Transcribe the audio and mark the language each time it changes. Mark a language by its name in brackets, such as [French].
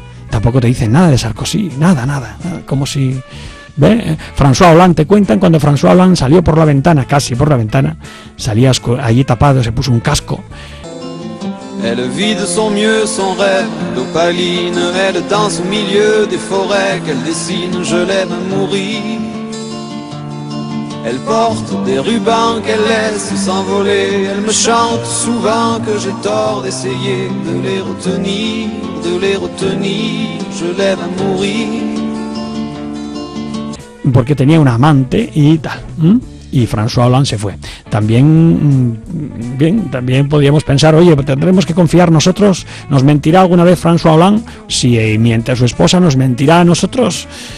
[Spanish] Tampoco te dicen nada de Sarkozy, nada. Como si... ¿Ve? François Hollande, te cuentan cuando François Hollande salió por la ventana, casi por la ventana, salía allí tapado, se puso un casco. [French] Elle vit de son mieux son rêve d'opaline, elle danse au milieu des forêts qu'elle dessine, je l'aime mourir. Elle porte des rubans qu'elle laisse s'envoler. Elle me chante souvent que j'ai tort d'essayer de les retenir, de les retenir. Je l'aime à mourir. [Spanish] Porque tenía un amante y tal. ¿Mm? Y François Hollande se fue. También, bien, también podríamos pensar, oye, ¿tendremos que confiar nosotros? ¿Nos mentirá alguna vez François Hollande? Si miente a su esposa, ¿nos mentirá a nosotros?